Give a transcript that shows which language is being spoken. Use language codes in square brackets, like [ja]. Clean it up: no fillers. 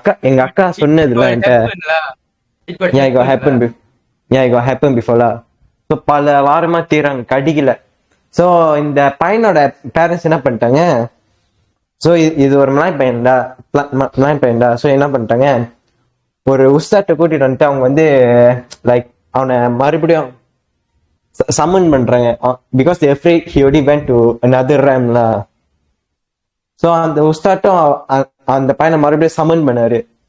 [ta] எங்க அக்கா சொன்னதுல என்கிட்ட [en] it got happened before la. [ta] So பல வாரமா தேடுறாங்க, கடிக்கல. சோ இந்த பையனோட பேரண்ட்ஸ் என்ன பண்ணிட்டாங்க, சோ இது ஒரு மலாய் பையன்டா. சோ என்ன பண்ணிட்டாங்க, ஒரு உஸ்தாட்ட கூட்டிட்டு வந்துட்டு அவங்க வந்து லைக் அவனை மறுபடியும் சம்மன் பண்றாங்க. [en] Because they afraid he already went to another realm la. [ta] So அந்த உஸ்தாட்டும் அந்த பையனை மறுபடியும் சம்மன் பண்ணாரு.